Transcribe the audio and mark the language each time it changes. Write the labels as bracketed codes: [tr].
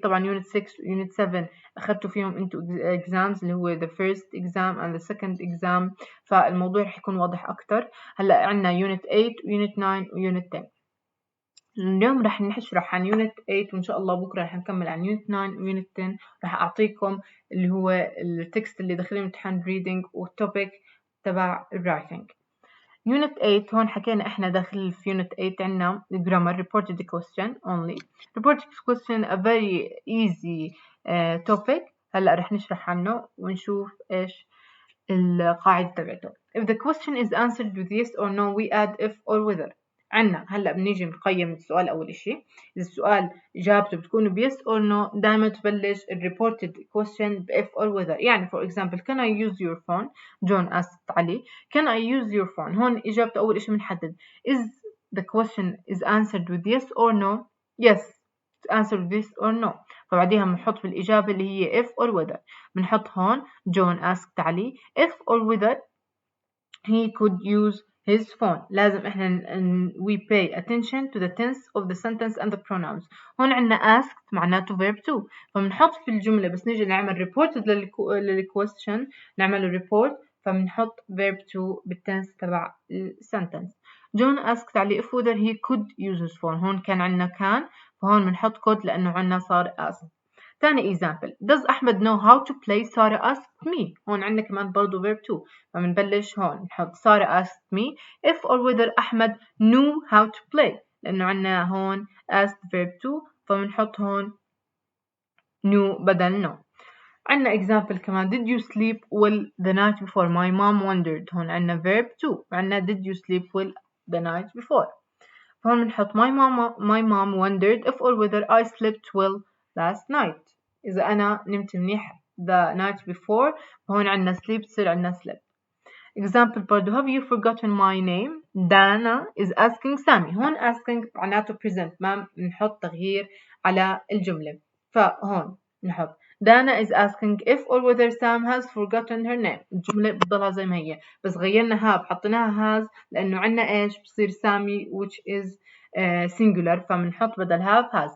[ar] طبعا unit 6 و unit 7 أخذتوا فيهم انتوا exams اللي هو [en] the first exam and the second exam [ar] فالموضوع رح يكون واضح أكتر. هلا عنا unit 8 و unit 9 و unit 10. اليوم رح نشرح عن unit 8 وإن شاء الله بكرة رح نكمل عن unit 9 و unit 10. رح أعطيكم اللي هو التكست اللي داخل امتحان reading والtopic تبع writing. [en] Unit 8 [ar] هون حكينا احنا داخل في [en] Unit 8 عنا grammar reported question only. Reported question a very easy topic. [ar] هلا رح نشرح عنه ونشوف ايش القاعدة تبعته. [en] If the question is answered with yes or no we add if or whether. [ar] عنا هلا بنيجي نقيم السؤال أول إشي. إذا السؤال إجابته بتكون ب yes or no دائما تبلش ال reported question ب if or whether. [en] يعني for example can I use your phone? John asked Ali can I use your phone? هون إجابته أول إشي بنحدد is the question is answered with yes or no. yes answer with yes or no. [ar] فبعديها بنحط في الإجابة اللي هي if or whether. بنحط هون [en] John asked Ali if or whether he could use his phone. [ar] لازم احنا [en] we pay attention to the tense of the sentence and the pronouns. [ar] هون عنا asked معناته verb to. فبنحط في الجملة بس نيجي نعمل reported للquestion نعمل report فبنحط verb to بالtense تبع sentence. [en] John asked Ali if whether he could use his phone. [ar] هون كان عنا كان فهون بنحط could لأنه عنا صار asked. [en] ثاني example does Ahmed know how to play Sara asked me. هون عندنا كمان برضو verb to [ar] فبنبلش هون نحط [en] Sara asked me if or whether Ahmed knew how to play لأنه عندنا هون asked verb to فبنحط هون knew بدل know. عندنا example كمان did you sleep well the night before. my mom wondered. هون عندنا verb to وعندنا did you sleep well the night before. فهون بنحط my mom wondered if or whether I slept well last night. [ar] إذا أنا نمت منيح [en] the night before [ar] فهون عنا sleep تصير عنا slept. [en] Example برضو have you forgotten my name. Dana is asking Sammy. [ar] هون asking معناته present ما بنحط تغيير على الجملة. [en] فهون نحط Dana is asking if or whether Sam has forgotten her name. [ar] الجملة بتضلها زي ما هي بس غيرنا have حطيناها has لأنه عنا إيش بصير سامي [en] which is singular [ar] فبنحط بدل have has.